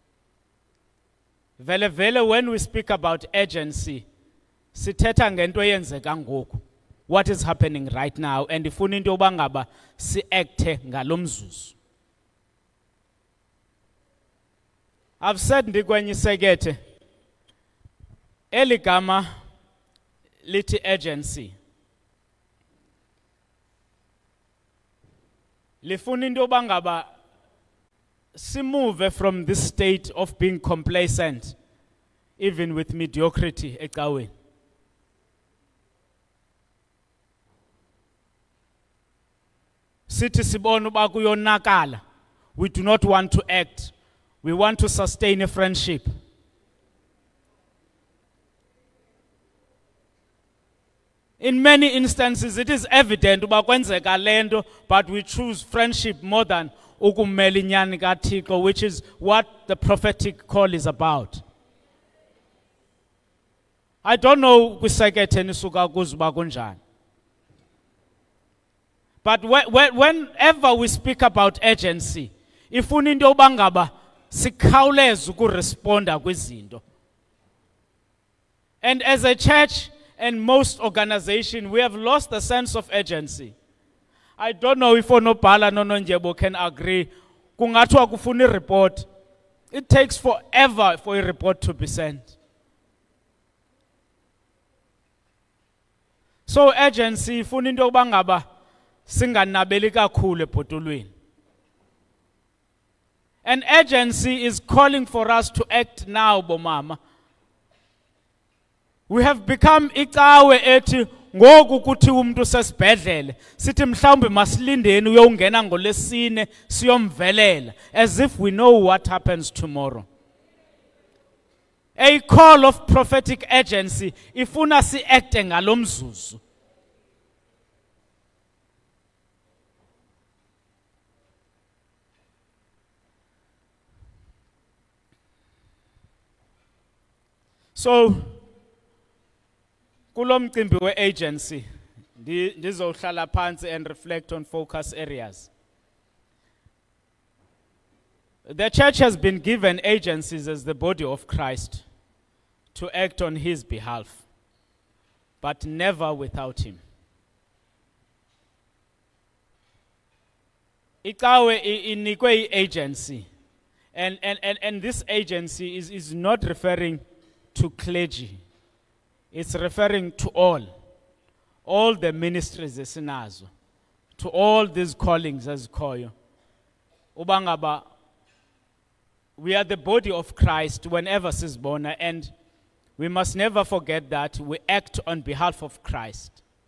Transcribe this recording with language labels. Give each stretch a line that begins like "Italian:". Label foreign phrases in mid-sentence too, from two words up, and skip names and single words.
English: Vele when we speak about agency,
Xhosa: sithetha ngento eyenzeka ngoku.
English: What is happening right now,
Xhosa: and ifuna into yoba ngaba si acte ngalomzuzu.
English: I've said
Xhosa: ndikwenye isekethe eligama lithi agency lifuna into yoba ngaba si
English: move from this state of being complacent, even with mediocrity ecaweni.
Xhosa: Sithi sibona uba kuyonakala,
English: we do not want to act. We want to sustain a friendship. In many instances, it is evident
Xhosa: uba kwenzeka lento,
English: but we choose friendship more than
Xhosa: ukumela inyani kaThixo,
English: which is what the prophetic call is about. I don't know
Xhosa: kwisekethe nisuka kuzo uba kunjani.
English: But whenever we speak about agency,
Xhosa: ifuna into yoba ngaba sikhawuleze ukuresponda kwizinto.
English: And as a church and most organizations, we have lost the sense of agency. I don't know if Onobhala Nononjebo can agree.
Xhosa: Kungathiwa kufuna report.
English: It takes forever for a report to be sent.
Xhosa: So agency ifuna into yokuba ngaba singanabeli kakhulu ebhotolweni.
English: An agency is calling for us to act now, bomama.
Xhosa: We have become Icawe ethi ngoku kuthi umuntu sesibhedlele sithi mhlawumbe masilindeni uyongena ngolesine siyomvelela,
English: as if we know what happens tomorrow. A call of prophetic urgency
Xhosa: ifuna si-acte ngalo mzuzu.
English: So
Xhosa: kulo mcimbi we-agency ndizohlala phansi
English: and reflect on focus areas. The church has been given agencies as the body of Christ to act on his behalf, but never without him.
Xhosa: Ikawe inikwe
English: agency, and this agency is not referring to clergy. It's referring to all the ministries esinazo, to all these callings as koyo. Ubangaba, we are the body of Christ whenever sisbona, and we must never forget that we act on behalf of Christ.